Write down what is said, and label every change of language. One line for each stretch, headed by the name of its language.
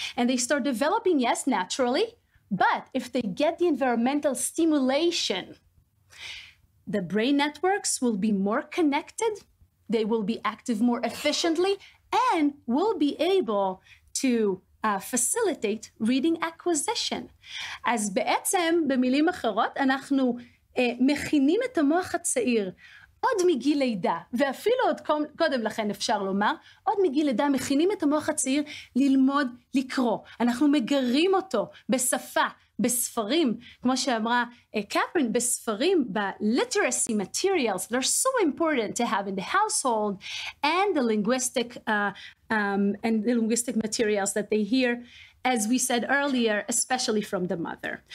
English: And they start developing, yes, naturally, but if they get the environmental stimulation, the brain networks will be more connected, they will be active more efficiently, and will be able to facilitate reading acquisition.
Hebrew: אז בעצם, במילים אחרות, אנחנו מכינים את המוח הצעיר, עוד מגיל לידה, ואפילו עוד קודם לכן אפשר לומר, עוד מגיל לידה מכינים את המוח הצעיר ללמוד לקרוא. אנחנו מגרים אותו בשפה, בספרים, כמו שאמרה Katherine, בספרים,
English: ב-literacy materials that are so important to have in the household, and the linguistic materials that they hear, as we said earlier, especially from the mother.